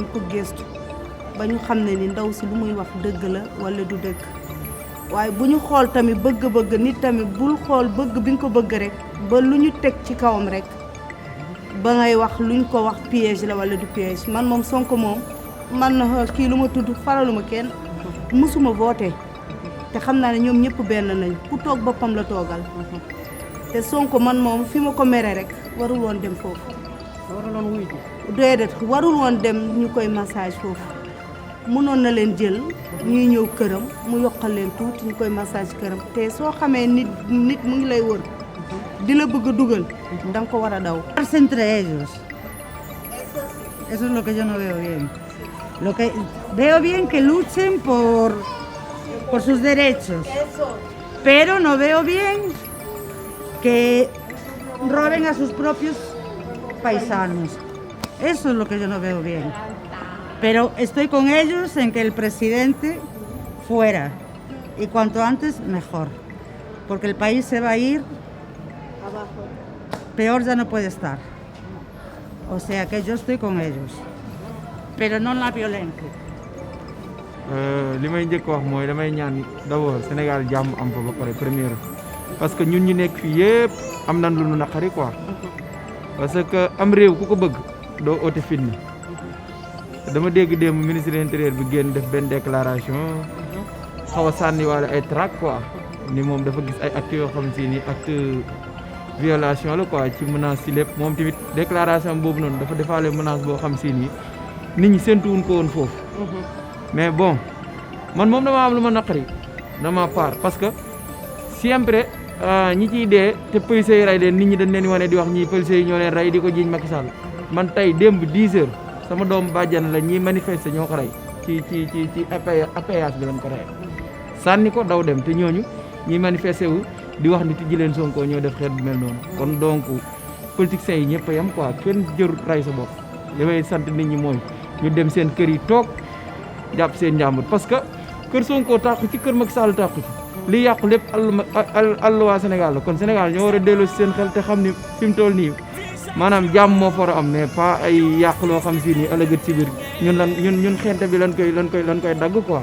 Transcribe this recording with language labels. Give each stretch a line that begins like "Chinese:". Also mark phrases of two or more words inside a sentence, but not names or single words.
Wolof: ko gëstu ba ñu xam ne ni ndaw si lu muy wax dëgg la walla du dëgg waaye bu ñu xool tamit bëgg-bëgg nit tamit bul xool bëgg bi nga ko bëgg rek ba lu ñu teg ci kawam rek ba ngay wax luñ ko wax piège la walla du piège man moom Sonko moom man na kii lu ma tudd faraluma kenn mësuma voté te xam naa ne ñoom ñëpp benn nañ ku toog boppam la toogal te Sonko man moom fi ma ko mere rek warul woon dem foofu waruloon wuy ji. déedéet warul woon dem ñu koy massage foofu mënoon na leen jël ñuy ñëw këram mu yokkal leen tuuti ñu koy massage këram te soo xamee nit mu ngi lay wër di la bëgg a dugal da nga ko war a daw.
Spanish: Entre ellos. Eso es lo que yo no veo bien. Lo que veo bien que luchen por sus derechos, pero no veo bien que roben a sus propios paisanos. Eso es lo que yo no veo bien. Pero estoy con ellos en que el presidente fuera y cuanto antes mejor, porque el país se va a ir, peor ya no puede estar. O sea que yo estoy con ellos, pero no en la violencia.
Wolof: li may njëkk wax mooy damay ñaan d'abord Sénégal jàmm am fa ba pare
French: première parce que
Wolof: ñun ñu nekk fii yëpp am nañ lu nu naqari quoi
French: parce que
Wolof: am réew ku ko bëgg doo oote fitna dama dégg démb
French: ministre de l'intérieur
Wolof: bi génn def benn déclaration xaw a sànniwaale ay trac quoi ni moom dafa gis ay actes yoo xam si ni
French: acte violation
Wolof: la quoi ci menace ci lépp moom tamit déclaration boobu noonu dafa defaale menace boo xam si ni nit ñi séntuwuñ ko woon foofu
French: mais bon
Wolof: man moom dama am lu ma naqari dama part
French: parce que
Wolof: siempre ñi ciy dee te policiers yi rey leen nit ñi dañ leen di wane di wax ñii policiers yi ñoo leen rey di ko jiiñ Macky Sall man tey démb 10 heures sama doom bàjjan la ñi manifester ñoo ko rey ci APS bi lañ ko rey sànni ko daw dem te ñooñu ñi manifester wu di wax ni tijji leen Sonko ñoo def xeet bu mel noonu kon
French: donc politiciens
Wolof: yi ñëpp a yam quoi kenn jërut rey sa bopp li may sant nit ñi mooy ñu dem seen kër yi toog jàpp seen njàmbur
French: parce que
Wolof: kër Sonko tàqu ci kër Macky Sall tàqu ci li yàqu lépp àll waa Sénégal la kon Sénégal ñoo war a delloo si seen xel te xam ni fi mu toll nii maanaam jàmm moo fa war a am
French: mais pas
Wolof: ay yàq loo xam si ni ëllëgët ci biir ñun xente bi lan koy dagg quoi.